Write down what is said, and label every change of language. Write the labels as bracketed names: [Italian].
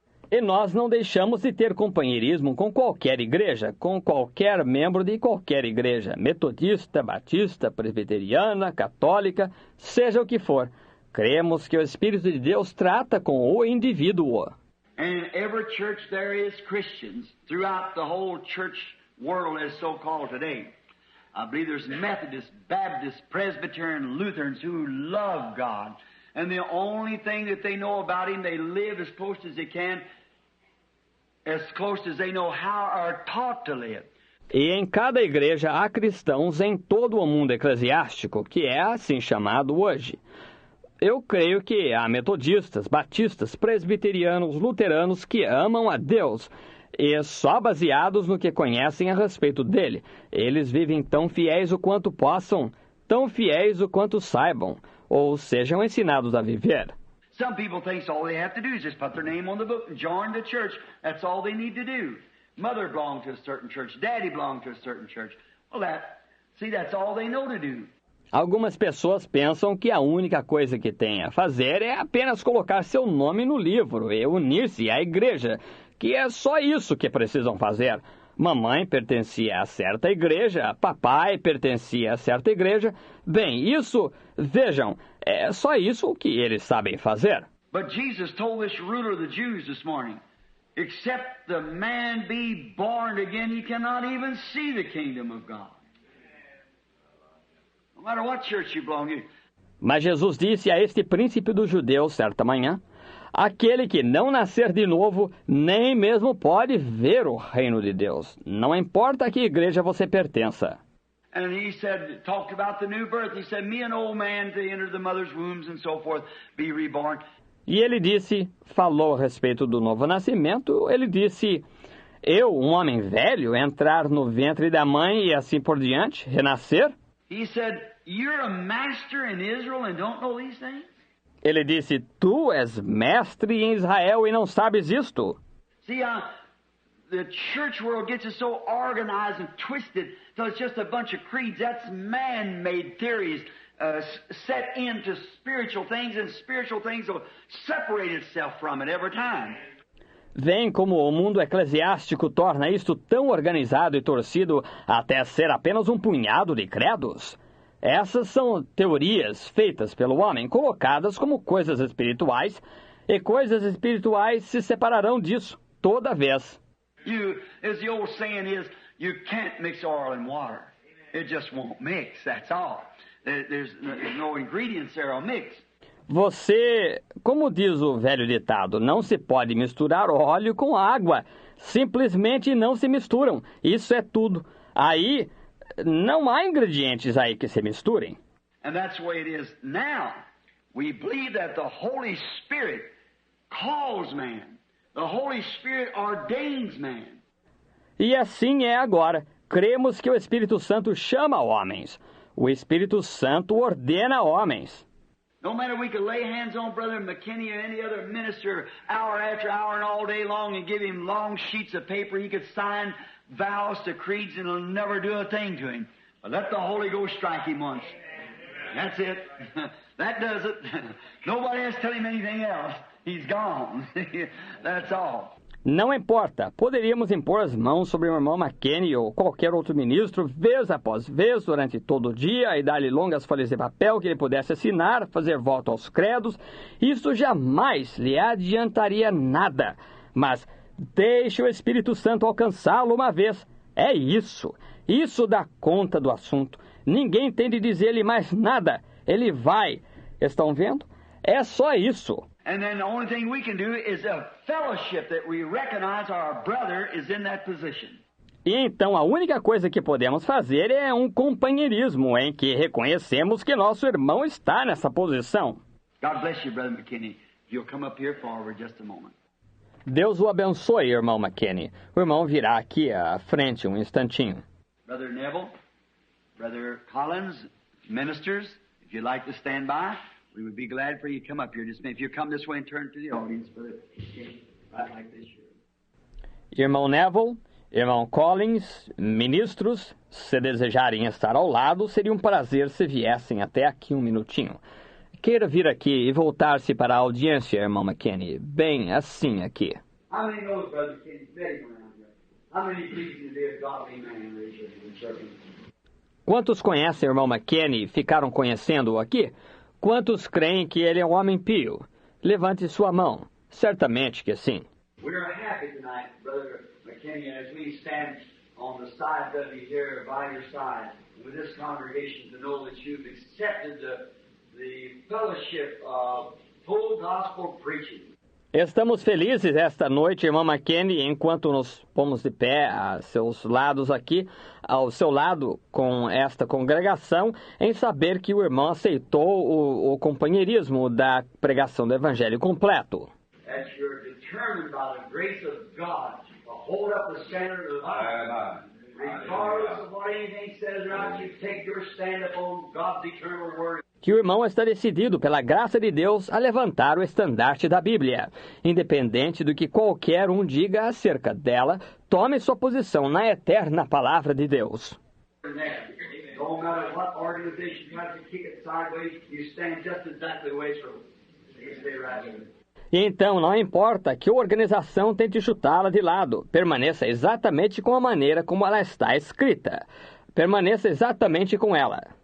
[Portuguese] E nós não deixamos de ter companheirismo com qualquer igreja, com qualquer membro de qualquer igreja, metodista, batista, presbiteriana, católica, seja o que for. Cremos que o Espírito de Deus trata com o indivíduo. [English] And in every church there is Christians throughout the whole church world as so-called today. I believe there's Methodists, Baptists, Presbyterian, Lutherans who love God. And the only thing that they know about Him, they live as close as they can, as close as they know how or are taught to live. [Portuguese] E em cada igreja há cristãos em todo o mundo eclesiástico, que é assim chamado hoje. Eu creio que há metodistas, batistas, presbiterianos, luteranos que amam a Deus, e só baseados no que conhecem a respeito dele. Eles vivem tão fiéis o quanto possam, tão fiéis o quanto saibam, ou sejam ensinados a viver. [English] Some people think all they have to do is just put their name on the book and join the church. That's all they need to do. Mother belonged to a certain church. Daddy belonged to a certain church. Well, that's all they know to do. [Portuguese] Algumas pessoas pensam que a única coisa que tem a fazer é apenas colocar seu nome no livro e unir-se à igreja, que é só isso que precisam fazer. Mamãe pertencia a certa igreja, papai pertencia a certa igreja. Bem, isso, vejam, é só isso que eles sabem fazer. [English] But Jesus told this ruler of the Jews this morning, except the man be born again, he cannot even see the kingdom of God. No matter what church you belong to. [Portuguese] Mas Jesus disse a este príncipe dos judeus certa manhã, aquele que não nascer de novo, nem mesmo pode ver o reino de Deus. Não importa a que igreja você pertença. [English] And he said, talked about the new birth. He said, me an old man to enter the mother's wombs and so forth, be reborn. [Portuguese] E ele disse, falou a respeito do novo nascimento, ele disse, eu, um homem velho, entrar no ventre da mãe e assim por diante, renascer? [English] He said, you're a master in Israel and don't know these things? [Portuguese] Ele disse, tu és mestre em Israel e não sabes isto? [English] See, the church world gets us so organized and twisted so it's just a bunch of creeds. That's man-made theories set into spiritual things, and spiritual things will separate itself from it every time. [Portuguese] Vem como o mundo eclesiástico torna isto tão organizado e torcido até ser apenas um punhado de credos. Essas são teorias feitas pelo homem, colocadas como coisas espirituais, e coisas espirituais se separarão disso toda vez. [English] As the old saying is, you can't mix oil and water. It just won't mix, that's all. There's no ingredients there will mix. [Portuguese] Você, como diz o velho ditado, não se pode misturar óleo com água. Simplesmente não se misturam. Isso é tudo. Aí, não há ingredientes aí que se misturem. [English] And that's the way it is now. We believe that the Holy Spirit calls man. The Holy Spirit ordains man. [Portuguese] E assim é agora. Cremos que o Espírito Santo chama homens. O Espírito Santo ordena homens. [English] No matter we could lay hands on Brother McKinney or any other minister hour after hour and all day long and give him long sheets of paper, he could sign vows to creeds and it'll never do a thing to him. But let the Holy Ghost strike him once. That's it. That does it. Nobody has to tell him anything else. He's gone. That's all. [Portuguese] Não importa. Poderíamos impor as mãos sobre o irmão McKinney ou qualquer outro ministro, vez após vez, durante todo o dia, e dar-lhe longas folhas de papel que ele pudesse assinar, fazer voto aos credos. Isso jamais lhe adiantaria nada. Mas deixe o Espírito Santo alcançá-lo uma vez. É isso. Isso dá conta do assunto. Ninguém tem de dizer-lhe mais nada. Ele vai. Estão vendo? É só isso. [English] And then the only thing we can do is a fellowship that we recognize our brother is in that position. [Portuguese] E então a única coisa que podemos fazer é um companheirismo em que reconhecemos que nosso irmão está nessa posição. [English] God bless you, Brother McKinney. You'll come up here forward just a moment. [Portuguese] Deus o abençoe, irmão McKinney. O irmão virá aqui à frente um instantinho. [English] Brother Neville, Brother Collins, ministers, if you'd like to stand by, we would be glad for you to come up here. Just if you come this way and turn to the audience, Brother McKinney, right like this here. [Portuguese] Irmão Neville, irmão Collins, ministros, se desejarem estar ao lado, seria um prazer se viessem até aqui um minutinho. Queira vir aqui e voltar-se para a audiência, irmão McKinney, bem assim aqui. [English] How many knows Brother Kenny? Met him around here. How many believe him to be a godly man? Raise your hand, children. [Portuguese] Quantos conhecem o irmão McKinney e ficaram conhecendo-o aqui? Quantos creem que ele é um homem pio? Levante sua mão. Certamente que sim. [English] We are happy tonight, Brother McKinney, as we stand on the side of you here, by your side, with this congregation, to know that you've accepted the fellowship of full gospel preaching. [Portuguese] Estamos felizes esta noite, irmão McKinney, enquanto nos pomos de pé a seus lados aqui, ao seu lado com esta congregação, em saber que o irmão aceitou o companheirismo da pregação do Evangelho completo. [English] That you're determined by the grace of God to hold up the standard of life. Regardless of what anything says around you, take your stand upon God's eternal word. [Portuguese] Que o irmão está decidido, pela graça de Deus, a levantar o estandarte da Bíblia. Independente do que qualquer um diga acerca dela, tome sua posição na eterna palavra de Deus. [English] No matter what organization tries to kick it sideways, you stand just exactly the way it's from. You stay right there. [Portuguese] E então, não importa que a organização tente chutá-la de lado, permaneça exatamente com a maneira como ela está escrita. Permaneça exatamente com ela.